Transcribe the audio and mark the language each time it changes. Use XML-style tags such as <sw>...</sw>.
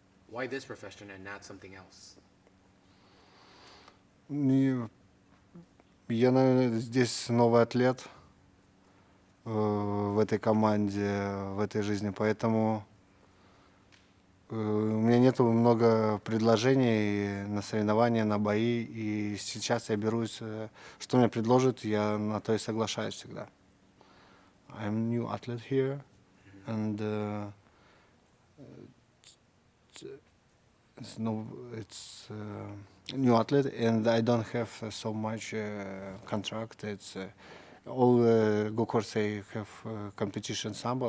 <en>Why this profession and not something else?</en> <ru>Я, наверное, здесь новый атлет в этой команде, в этой жизни, поэтому у меня нету много предложений на соревнования, на бои, и сейчас я берусь, что мне предложат, я на то и соглашаюсь всегда.</ru> <en>I'm new athlete here, and it's new athlete, and I don't have so much contract. It's all go-kart say have competition sambo.</en>